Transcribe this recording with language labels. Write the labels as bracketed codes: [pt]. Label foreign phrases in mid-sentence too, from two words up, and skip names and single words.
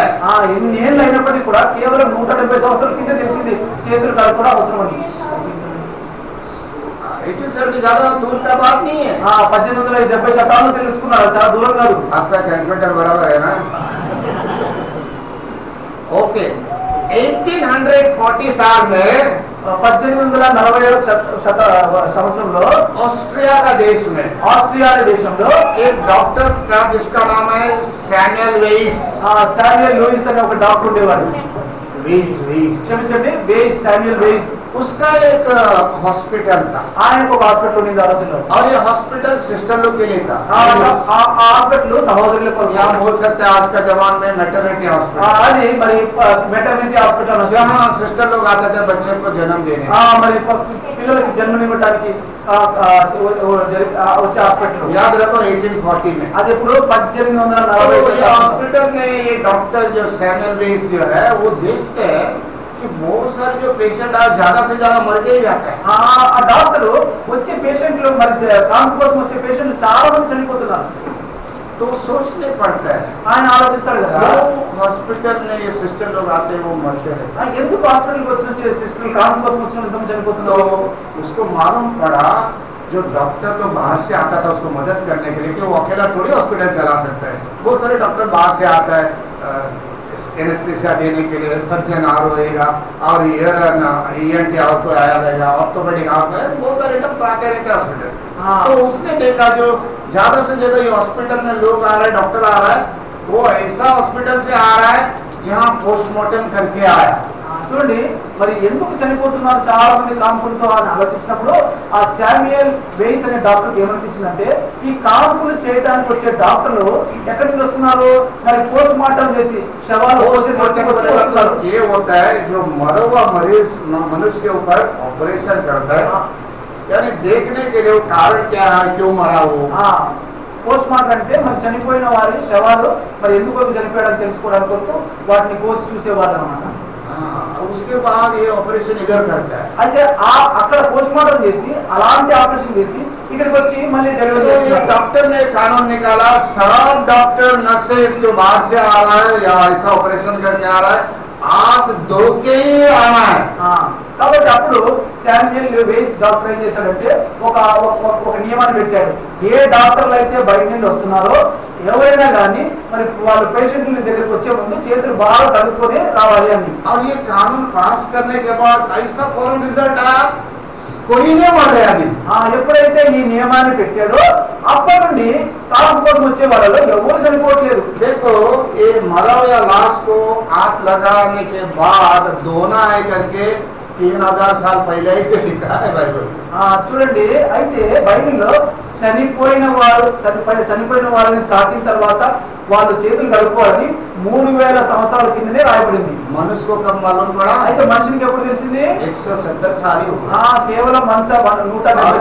[te] ఎన్ని ఏళ్ళు అయినప్పటికీ కూడా కేవలం 170 సంవత్సరాల కింద తెలిసింది చేతులు కడుక్కోవడం అవసరం అని. [hi] 1870 ज्यादा दूर का बात नहीं है। [te] 1870 శతాబ్దం తెలుసుకున్నారు, చాలా దూరం కాదు. [hi] आपका कैलकुलेटर बराबर है ना? ओके, 1840 साल में [te] 1847 సంవత్సరంలో [hi] ऑस्ट्रिया का देश में [te] ఆస్ట్రియా అనే దేశంలో [hi] एक डॉक्टर था जिसका नाम है सैमुअल वेइस। [te] శామ్యుయల్ లూయిస్ అనే ఒక డాక్టర్ ఉండేవాడు। [hi] वेइस [te] క్షమించండి, వేయిస్, శామ్యుయల్ వేయిస్। [hi] उसका एक हॉस्पिटल था [te] ఆయనకు ఒక హాస్పిటల్ ఉంది ఆ రోజుల్లో। [hi] और ये हॉस्पिटल सिस्टर लोग के लिए था। [te] ఆ హాస్పిటల్ సహోదరుల కొరకు। [hi] या बोल सकते हैं आज का जमाना में [en] maternity hospital, [te] అది మరి [en] maternity hospital [hi] जहाँ सिस्टर लोग आते थे बच्चे को जन्म देने। [te] మరి పిల్లలకి జన్మనివ్వడానికి వచ్చే హాస్పిటల్। [hi] याद रखो 1840 में। [te] అది ఇప్పుడు [hi] तो 1840 ये हॉस्पिटल में ये डॉक्टर जो सैमुअल वेइस जो है वो देखते हैं कि बहुत सारे जो पेशेंट आज ज्यादा से ज्यादा मर के ही जाते हैं। [te] ఆ డాక్టర్ వచ్చే పేషెంట్లు మరి కాన్పు కోసం వచ్చే పేషెంట్లు చాలా మంది చనిపోతున్నారు। [hi] तो सोचने पड़ता है [te] ఆయన ఆలోచిస్తాడు కదా, [hi] क्यों हॉस्पिटल में ये सिस्टर लोग आते हैं वो मरते रहते हैं। [te] ఎందుకు హాస్పిటల్కి వచ్చిన సిస్టర్ కాన్పు కోసం వచ్చిన ఎంతమంది [hi] तो [te] చనిపోతున్నారు। [hi] उसको मालूम पड़ा जो डॉक्टर लोग बाहर से आता था उसको मदद करने के लिए कि वो अकेला थोड़ी हॉस्पिटल चला सकता है। बहुत सारे डॉक्टर बाहर से आता है एनेस्थीसिया देने के लिए, सर्जन और रहेगा और ENT और कोई आया रहेगा, ऑर्थोपेडिक और बहुत सारे डॉक्टर आते रहते हैं हॉस्पिटल। तो उसने देखा जो ज्यादा से ज्यादा ये हॉस्पिटल में लोग आ रहे हैं, डॉक्टर आ रहा है, वो ऐसा हॉस्पिटल से आ रहा है जहाँ पोस्टमार्टम करके आया। [te] చూడండి మరి ఎందుకు చనిపోతున్నారు చాలా మంది కాన్పులతో అని ఆలోచించినప్పుడు ఆ శామ్యుయల్ వేయిస్ అనే డాక్టర్కి ఏమనిపించిందంటే ఈ కాన్పులు చేయడానికి వచ్చే డాక్టర్లు ఎక్కడి నుంచి వస్తున్నారు, మరి [en] post mortem [te] చేసి శవాలు వస్తున్నారు। [hi] ये होता है जो मरा हुआ मरीज मनुष्य के ऊपर ऑपरेशन करता है, यानी देखने के लिए वो कारण क्या है, क्यों मरा वो। [en] post mortem [te] అంటే మరి చనిపోయిన వారి శవాలు మరి ఎందుకు చనిపోయాడని తెలుసుకోవడానికి కొరకు వాటిని కోసి చూసేవాళ్ళు అన్నమాట। [hi] उसके बाद ये ऑपरेशन इधर करता है। [te] అయితే అక్కడ [en] post mortem [te] చేసి అలాంటి ఆపరేషన్ చేసి ఇక్కడికి వచ్చి మళ్ళీ డెలివరీ చేస్తారు। [hi] डॉक्टर ने कानून निकाला सब डॉक्टर नर्सेस जो बाहर से आ रहा है या ऐसा ऑपरेशन करके आ रहा है हाथ धो के ही आना है। [te] కాబట్టి అప్పుడు శామ్యుయల్ వేయిస్ డాక్టర్ ఏం చేశాడంటే ఒక నియమాన్ని పెట్టాడు, ఏ డాక్టర్లు అయితే బయట నుండి వస్తున్నారో ఎవరైనా కానీ మరి వాళ్ళ పేషెంట్ల దగ్గరికి వచ్చే ముందు చేతులు బాగా కడుక్కొని రావాలి అని। [hi] और ये कानून पास करने के बाद ऐसा फौरन रिजल्ट आया कोई नहीं मर रहा अभी। [te] ఎప్పుడైతే ఈ నియమాన్ని పెట్టాడో అప్పటి నుండి కాన్పు కోసం వచ్చే వాళ్ళలో ఎవరు చనిపోవట్లేదు। [hi] देखो ये मरा हुआ लाश को हाथ लगाने के बाद धोना है करके 3000 साल पहले ही से लिखा है बाइबल। [te] చూడండి, అయితే బైబిల్లో చనిపోయిన వారిని తాకిన తర్వాత వాళ్ళు చేతులు కడుక్కోవాలని 3000 సంవత్సరాల కిందనే రాయబడింది। [hi] मनुष्य को कब मालूम पड़ा? [te] అయితే మనిషికి ఎప్పుడు తెలిసింది? [hi] 170 साल ही हुआ। [te] కేవలం 170